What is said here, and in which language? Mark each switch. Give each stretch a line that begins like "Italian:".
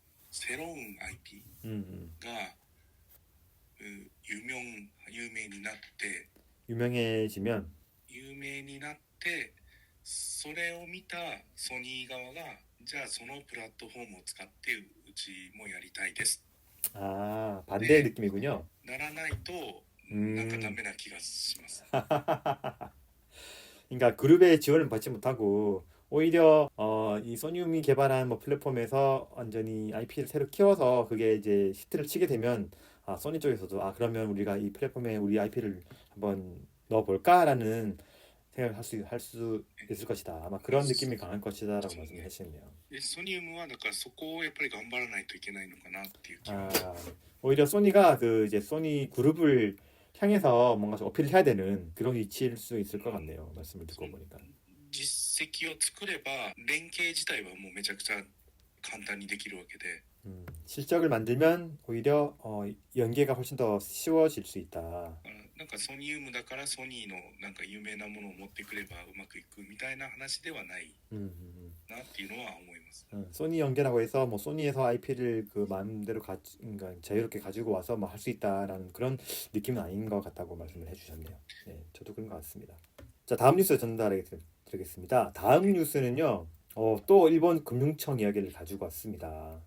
Korean: 새로운 IP가 그
Japanese: 有名になって
Korean: 유명해지면
Japanese: 有名になってそれを見たソニー側がじゃあそのプラットフォームを使ってうちもやりたいです
Korean: 반대의 느낌이군요.
Japanese: ならないとなんかダメな気がします。
Korean: 그러니까 그룹의 지원을 받지 못하고 오히려 이 소니움이 개발한 뭐 플랫폼에서 완전히 IP를 새로 키워서 그게 이제 히트를 치게 되면 소니 쪽에서도 그러면 우리가 이 플랫폼에 우리 IP를 한번 넣어볼까라는 생각을 할 수 있을 것이다. 아마 그런 느낌이 강할 것이다라고 말씀을 하시네요.
Japanese: ソニウムはだからそこをやっぱり頑張らないといけないのかなっていう気が
Korean: 오히려 소니가 그 이제 소니 그룹을 향해서 뭔가 좀 어필을 해야 되는 그런 위치일 수 있을 것 같네요. 말씀을 듣고 보니까.
Japanese: 実績を作れば連携自体はもうめちゃくちゃ簡単にできるわけで
Korean: 실적을 만들면 오히려 연계가 훨씬 더 쉬워질 수 있다.
Japanese: なんかソニウムだからソニーのなんか有名なものを持ってくればうまくいくみたいな話ではないなっていうのは思います。
Korean: 소니 연계라고 해서 뭐 소니에서 IP를 그 마음대로 그러니까 자유롭게 가지고 와서 뭐 할 수 있다라는 그런 느낌은 아닌 것 같다고 말씀을 해주셨네요. 네, 저도 그런 것 같습니다. 자, 다음 뉴스 전달드리겠습니다. 다음 뉴스는요. 또 일본 금융청 이야기를 가지고 왔습니다.